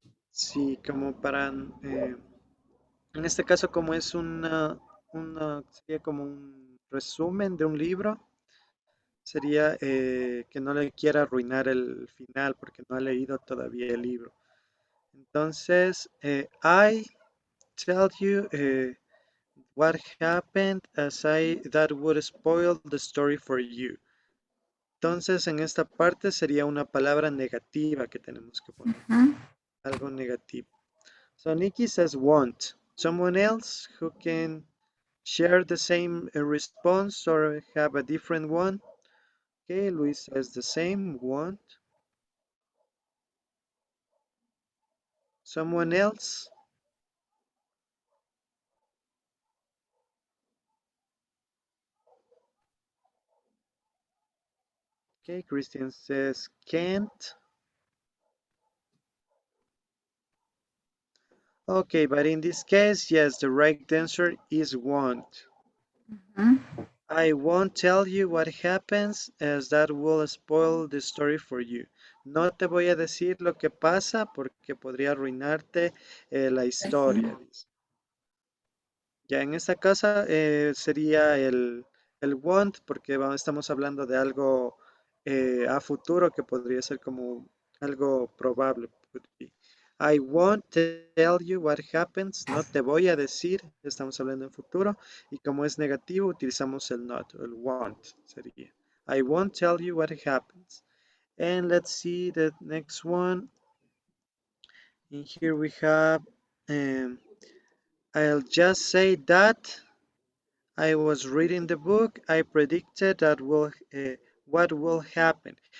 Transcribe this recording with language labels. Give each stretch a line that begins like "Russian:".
Spanish: Sí, como para, en este caso como es sería como un resumen de un libro, sería que no le quiera arruinar el final porque no ha leído todavía el libro. Entonces,
English: I tell you what happened as I that would spoil the story for you.
Spanish: Entonces, en esta parte sería una palabra negativa que tenemos que poner, Ujú. algo negativo.
English: So Nikki says want. Someone else who can share the same response or have a different one? Okay, Luis says the same, want. Someone else? Okay, Christian says can't. Okay, but in this case, yes, the right answer is won't. Ujú. I won't tell you what happens as that will spoil the story for you.
Spanish: No te voy a decir lo que pasa porque podría arruinarte la historia, dice. Ya en esta casa sería el want porque estamos hablando de algo a futuro que podría ser como algo probable.
English: Could be. I won't tell you what happens.
Spanish: No te voy a decir. Estamos hablando en futuro. Y como es negativo, utilizamos el not, el won't sería.
English: I won't tell you what happens. And let's see the next one. In here we have, um, I'll just say that I was reading the book. I predicted that what will happen.